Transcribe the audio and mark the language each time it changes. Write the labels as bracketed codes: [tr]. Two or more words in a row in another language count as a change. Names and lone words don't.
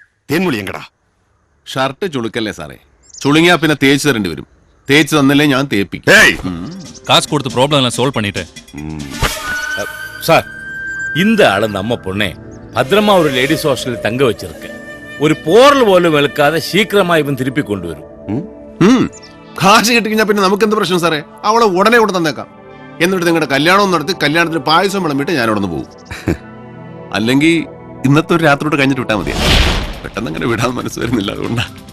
[ml] തേൻമൊഴി എങ്കടാ? ഷർട്ട് ചുളുക്കല്ലേ സാറേ, ചുളുങ്ങിയാ പിന്നെ തേച്ച് തരേണ്ടി വരും. തേച്ച് തന്നില്ലേ ഞാൻ തേപ്പിക്കും. [ta] ஏய் காசு கொடுத்து ப்ராப்ளம் எல்லாம் சால்வ் பண்ணிட்டேன். சார், இந்த ஆளு நம்ம பொண்ணே பத்திரமா ஒரு லேடிஸ் ஹாஸ்டலில் தங்க வச்சிருக்க. [ml] ഒരു പോറൽ പോലും വെളുക്കാതെ ശീഘ്രമായി ഇവൻ തിരുപ്പി കൊണ്ടുവരും. കാശ് കിട്ടിക്കഴിഞ്ഞാൽ പിന്നെ നമുക്ക് എന്ത് പ്രശ്നം സാറേ? അവളെ ഉടനെ ഇവിടെ തന്നേക്കാം. എന്നിട്ട് നിങ്ങളുടെ കല്യാണം നടത്തി കല്യാണത്തിന് പായസം വിളമ്പിട്ട് ഞാൻ അവിടെ നിന്ന് പോകും. അല്ലെങ്കിൽ ഇന്നത്തെ ഒരു രാത്രിയോട്ട് കഴിഞ്ഞിട്ട് വിട്ടാൽ മതിയാ. പെട്ടെന്ന് അങ്ങനെ വിടാൻ മനസ്സ് വരുന്നില്ല, അതുകൊണ്ടാ.